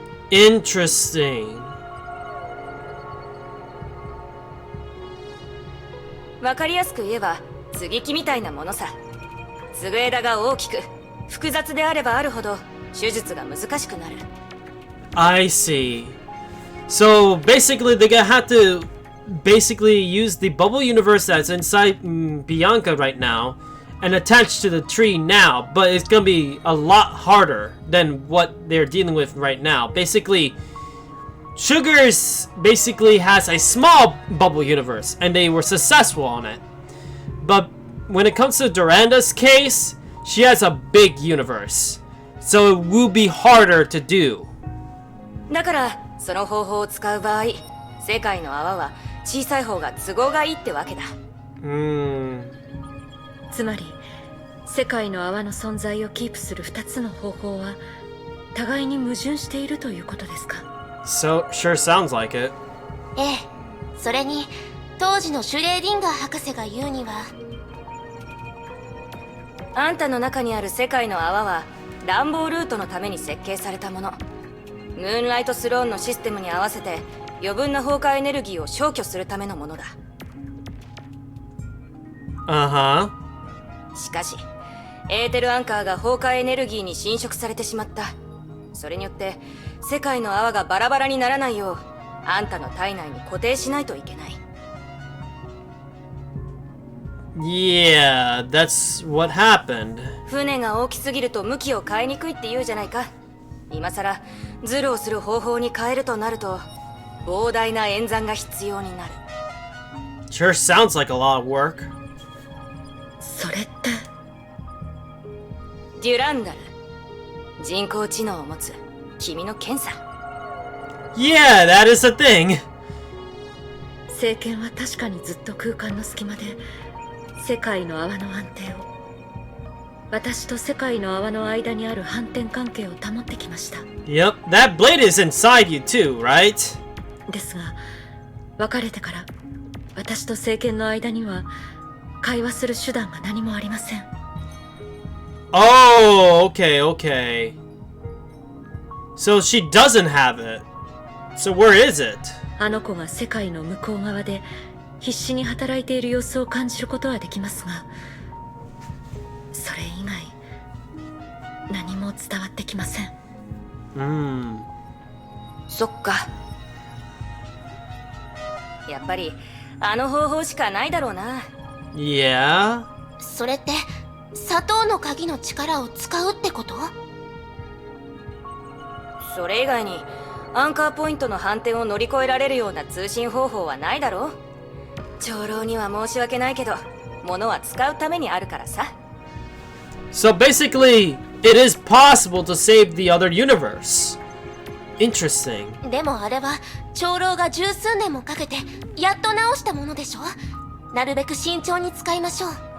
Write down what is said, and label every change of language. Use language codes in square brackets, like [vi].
[en] Interesting. [ja] わかりやすく言えば接ぎ木みたいなものさ。継ぐ枝が大きく複雑であればあるほど手術が難しくなる。 [en] I see. So basically, they're gonna have to basically use the bubble universe that's inside Bianca right now and attach to the tree now, but it's gonna be a lot harder than what they're dealing with right now. Basically, Sugars basically has a small bubble universe and they were successful on it. But when it comes to Durandal's case, she has a big universe. So it will be harder to do. [ja] だからその方法を使う場合、世界の泡は小さい方が都合がいいってわけだ。つまり世界の泡の存在をキープする2つの方法は互いに矛盾しているということですか？ [en] So, sure sounds like it. [ja] ええ、それに当時のシュレーディンガー博士が言うには、あんたの中にある世界の泡は乱暴ルートのために設計されたもの。ムーンライトスローンのシステムに合わせて余分な崩壊エネルギーを消去するためのものだ。 Uh-huh. しかしエーテルアンカーが崩壊エネルギーに侵食されてしまった。それによって世界の泡がバラバラにならないようあんたの体内に固定しないといけない。 [en] Yeah, that's what happened. [ja] 船が大きすぎると向きを変えにくいって言うじゃないか。今さらズルをする方法に変えるとなると膨大な演算が必要になる。 [en] Sure sounds like a lot of work. [ja] それってデュランダル、人工知能を持つ君の検査。 [en] Yeah, that is a thing. [ja] 聖剣は確かにずっと空間の隙間で世界の泡の安定を、私と世界の泡の間にある反転関係を保ってきました。 [en] Yep, that blade is inside you too, right? [ja] ですが別れてから私と聖剣の間には会話する手段が何もありません。 [en] Oh, okay, okay. So she doesn't have it. So where is it? [ja] あの子が世界の向こう側で必死に働いている様子を感じることはできますが、それ以外何も伝わってきません。そっか。やっぱりあの方法しかないだろうな。 [en] Yeah? [ja] それって砂糖の鍵の力を使うってこと？それ以外にアンカーポイントの反転を乗り越えられるような通信方法はないだろう。長老には申し訳ないけど物は使うためにあるからさ。 [en] So basically, it is possible to save the other universe. Interesting. [ja] でもあれは長老が十数年もかけてやっと直したものでしょ。なるべく慎重に使いましょう。